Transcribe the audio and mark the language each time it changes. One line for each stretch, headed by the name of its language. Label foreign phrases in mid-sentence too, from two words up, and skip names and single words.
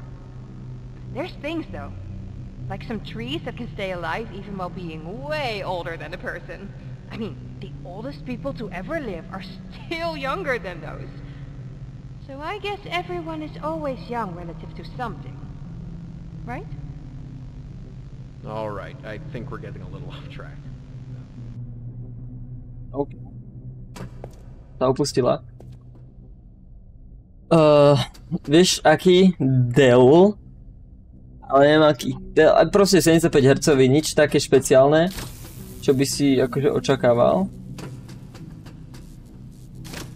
English: There's things though, like some trees that can stay alive even while being way older than a person. I mean, the oldest people to ever live are still younger than those. So I guess everyone is always young relative to something. Right? Alright, I think we're getting a little off track.
Slovak: OK. Sa opustila. Vieš aký? Dell? Ale neviem aký. Proste 75 Hz, nič také špeciálne, čo by si akože očakával.